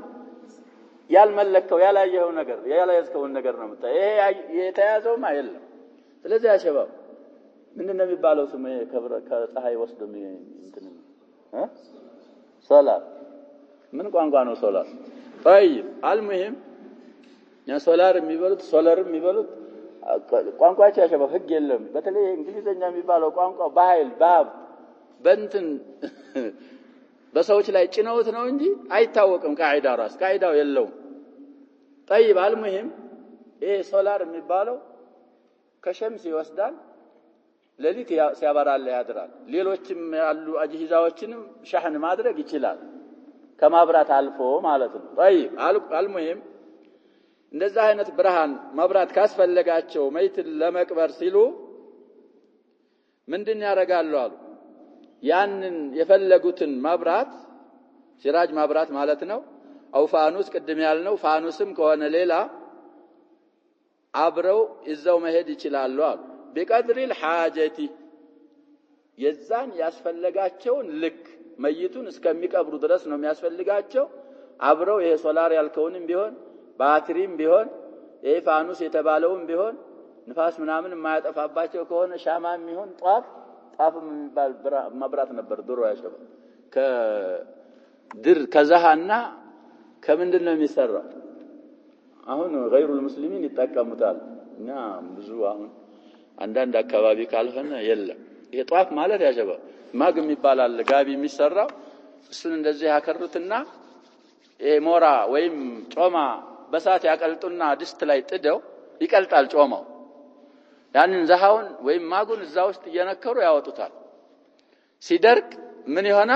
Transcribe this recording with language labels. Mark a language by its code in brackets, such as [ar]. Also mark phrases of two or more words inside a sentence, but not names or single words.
[am] ያልመለከው ያላየው ነገር ያላያስከውን ነገር ነው የምታየው። ይሄ የተያዘውማ የለም። ስለዚህ ያ ሸባብ ምንድነው የሚባለው ስሙ ከፀሐይ ወስዶ እንትን ሶላር ምን ቋንቋ ነው ሶላር? [ar] طيب المهم [am] ያ ሶላር የሚበሉት የሚበሉት ቋንቋቸው ያሸባብ ህግ የለም። በተለይ እንግሊዘኛ የሚባለው ቋንቋ በኃይል በእንትን በሰዎች ላይ ጭነውት ነው እንጂ አይታወቅም። ቃዒዳው የለውም። [ar] طيب المهم [am] ይሄ ሶላር የሚባለው ከሸምስ ይወስዳል ለሊት ሲያበራል ያድራል። ሌሎችም ያሉ አጅሂዛዎችንም ሻህን ማድረግ ይችላል ከማብራት አልፎ ማለት ነው። [ar] طيب المهم [am] እንደዛ አይነት ብርሃን መብራት ካስፈለጋቸው መይትን ለመቅበር ሲሉ ምንድን ያደርጋሉ አሉ ያንን የፈለጉትን መብራት ሲራጅ መብራት ማለት ነው አው ፋኑስ ቅድም ያልነው ፋኑስም ከሆነ ሌላ አብረው ይዘው መሄድ ይችላሉ አሉ [ar] بقدر الحاجه [am] የዛን ያስፈልጋቸውን ልክ መይቱን እስከሚቀብሩ ድረስ ነው የሚያስፈልጋቸው። አብረው ይሄ ሶላር ያልከውንም ቢሆን ባትሪም ቢሆን ፋኑስ የተባለውም ቢሆን ንፋስ ምናምን የማያጠፋባቸው ከሆነ ሻማም ይሁን ጧፍም የሚባል መብራት ነበር ድሮ ያሸበ ከድር ከዛሃና ከምንድን ነው የሚሰራው? አሁን [ar] غير المسلمين [am] ይጠቀሙታል እና ብዙ አሁን አንዳንድ አካባቢ ካልሆነ የለም። ይሄ ጧፍ ማለት ያሸበ ማግ የሚባል አለ ጋቢ የሚሰራው እሱን እንደዚህ ያከሩትና ይሄ ሞራ ወይም ጮማ በሳት ያቀልጡና ድስት ላይ ጥደው ይቀልጣል ጮማው። ያንን ዘሃውን ወይም ማጉን እዛ ውስጥ እየነከሩ ያወጡታል። ሲደርቅ ምን ይሆናል?